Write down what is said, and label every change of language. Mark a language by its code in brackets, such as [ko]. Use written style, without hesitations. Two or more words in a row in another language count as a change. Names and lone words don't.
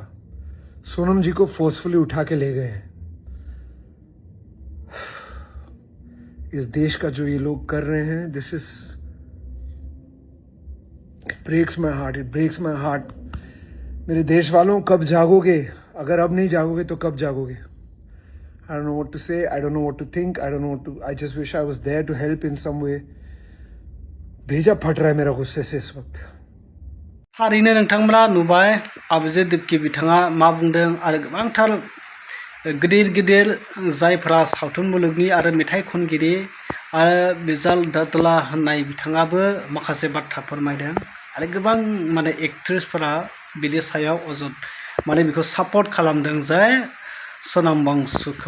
[hi] सोनम जी को फोर्सफुली उठा के ले गए हैं। इस देश का जो ये लोग कर रहे हैं, [en] this is breaks my heart, it breaks my heart. [hi] मेरे देश वालों, कब जागोगे? अगर अब नहीं जागोगे तो कब जागोगे? [en] I don't know what to say, I don't know what to think, I don't know what to, I just wish I was there to help in some way. [hi] भेजा फट रहा है मेरा गुस्से से इस वक्त। [brx] थारैनो नोंथांमोना नुबाय आबुजे दिपकि बिथाङा मा बुंदों, आरो गोबांथार गिदिर जायफोरा सावथुन मुलुगनि आरो मेथाइ खनगिरि आरो बिजाल दत्तला होननाय बिथाङाबो माखासे बाथ्रा फोरमायदों, आरो गोबां एक्ट्रेसफोरा बिनि सायाव अजद बेखौ सापर्ट खालामदों जे सनाम वांचुकखौ।